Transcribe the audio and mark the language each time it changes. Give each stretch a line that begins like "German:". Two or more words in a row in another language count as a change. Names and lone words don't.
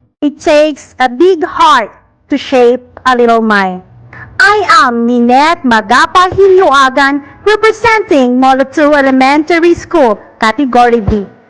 English: It takes a big heart to shape a little mind. I am Ninette Magapa Hiluagan, representing Molotu Elementary School, Category B.